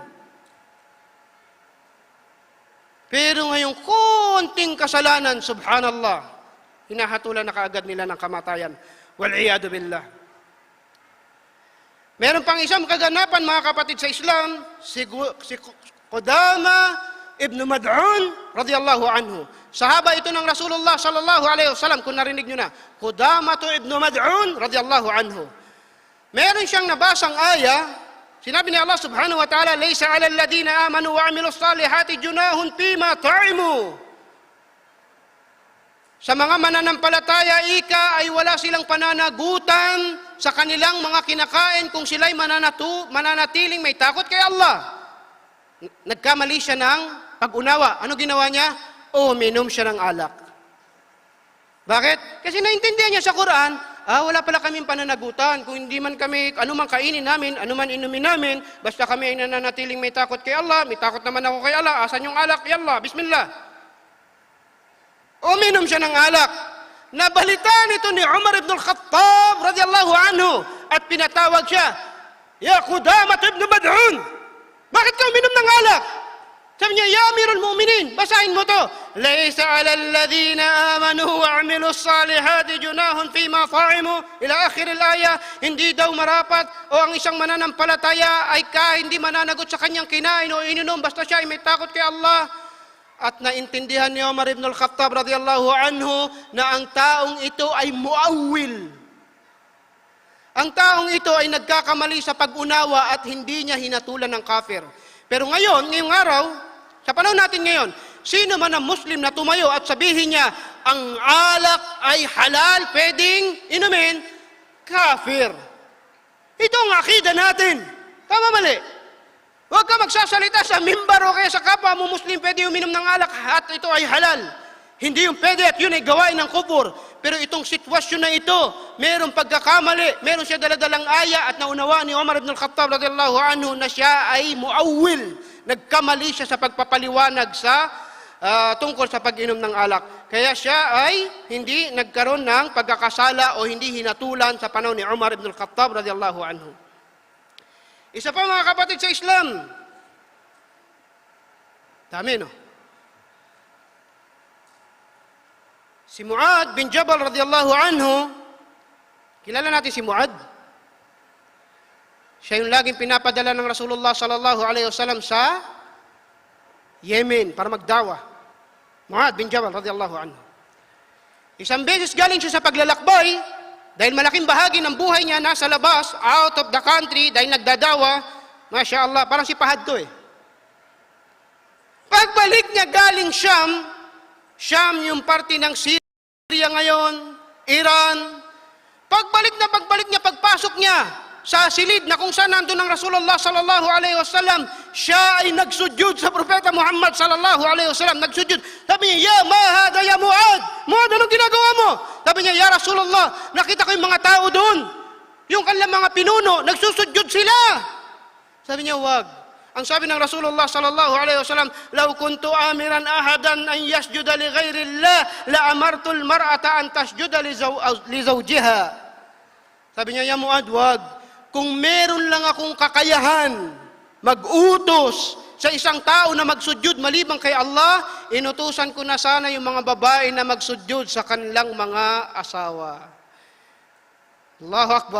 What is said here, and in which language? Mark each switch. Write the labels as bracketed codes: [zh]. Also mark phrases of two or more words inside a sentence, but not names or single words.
[tl] Pero ngayong konting kasalanan, subhanallah, hinahatulan na kaagad nila ng kamatayan. [ar] والعياذ بالله. [tl] Meron pang isang kaganapan, mga kapatid sa Islam, si Qudama ibn Mad'un [ar] رضي الله عنه. [tl] Sahaba ito ng Rasulullah [ar] صلى الله عليه وسلم, [tl] kung narinig nyo na. Qudama ibn Mad'un [ar] رضي الله عنه. [tl] Meron siyang nabasang aya, sinabi ni Allah [ar] سبحانه وتعالى, "ليس على الذين آمنوا وعملوا الصالحات جناح فيما طعموا." [tl] Sa mga mananampalataya, ika, ay wala silang pananagutan sa kanilang mga kinakain kung sila'y mananatiling may takot kay Allah. Nagkamali siya ng pag-unawa. Ano ginawa niya? Uminom siya ng alak. Bakit? Kasi naintindihan niya sa Quran, wala pala kaming pananagutan. Kung hindi man kami, anuman kainin namin, anuman inumin namin, basta kami ay nananatiling may takot kay Allah, may takot naman ako kay Allah, asan yung alak? [ar] يلا بسم الله. [tl] Uminom siya ng alak. Nabalitaan ito ni Umar ibn al-Khattab [ar] رضي الله عنه [tl] at pinatawag siya, [ar] "يا قدامة بن مظعون, [tl] bakit ka uminom ng alak?" Sabi niya, [ar] "يا أمير المؤمنين, [tl] basahin mo to. [ar] ليس على الذين آمنوا وعملوا الصالحات جناح فيما طعموا." إلى آخر الآية, [tl] hindi daw marapat o ang isang mananampalataya ay hindi mananagot sa kanyang kinain o ininom basta siya ay may takot kay Allah. At naintindihan ni Umar ibn al-Khattab [ar] رضي الله عنه [tl] na ang taong ito ay muawwil. Ang taong ito ay nagkakamali sa pag-unawa at hindi niya hinatulan ng kafir. Pero ngayong araw, sa panahon natin ngayon, sino man ang Muslim na tumayo at sabihin niya, ang alak ay halal, pwedeng inumin, kafir. Ito ang akida natin. Tama mali? Huwag ka magsasalita sa mimbar o kaya sa kapwa mo Muslim, pwede uminom ng alak at ito ay halal. Hindi yung pwede at yun ay gawain ng kubur. Pero itong sitwasyon na ito, mayroong pagkakamali, mayroon siya daladalang aya at naunawa ni Umar ibn al-Khattab [ar] رضي الله عنه [tl] na siya ay muawwil. Nagkamali siya sa pagpapaliwanag tungkol sa pag-inom ng alak. Kaya siya ay hindi nagkaroon ng pagkakasala o hindi hinatulan sa panahon ni Umar ibn al-Khattab [ar] رضي الله عنه. [tl] Isa pa, mga kapatid sa Islam. Dami, no? Si Mu'ad bin Jabal [ar] رضي الله عنه, [tl] kilala natin si Mu'ad. Siya yung laging pinapadala ng Rasulullah [ar] صلى الله عليه وسلم [tl] sa Yemen para magdawa. Mu'ad bin Jabal [ar] رضي الله عنه. [tl] Isang beses galing siya sa paglalakbay, dahil malaking bahagi ng buhay niya nasa labas, [en] out of the country, [tl] dahil nagdadawa, [ar] ما شاء الله, [tl] parang si Pahad to eh. Pagbalik niya galing Sham yung parte ng Syria ngayon, Iran. Pagbalik niya, pagpasok niya sa silid na kung saan nandun ang Rasulullah [ar] صلى الله عليه وسلم, [tl] siya ay nagsujud sa Propeta Muhammad [ar] صلى الله عليه وسلم, [tl] nagsujud. Sabi niya, [ar] "يا ما هذا يا معاذ؟ معاذ, [tl] anong ginagawa mo?" Sabi niya, [ar] "يا رسول الله, [tl] nakita ko yung mga tao doon. Yung kanilang mga pinuno, nagsusujud sila." Sabi niya, "Wag. Ang sabi ng Rasulullah [ar] صلى الله عليه وسلم, "لو كنت آمرا أحدا أن يسجد لغير الله لأمرت المرأة أن تسجد لزوجها." [tl] Sabi niya, "Ya Muad, wag. Kung meron lang akong kakayahan mag-utos sa isang tao na magsujud maliban kay Allah, inutusan ko na sana yung mga babae na magsujud sa kanilang mga asawa." [ar] الله أكبر.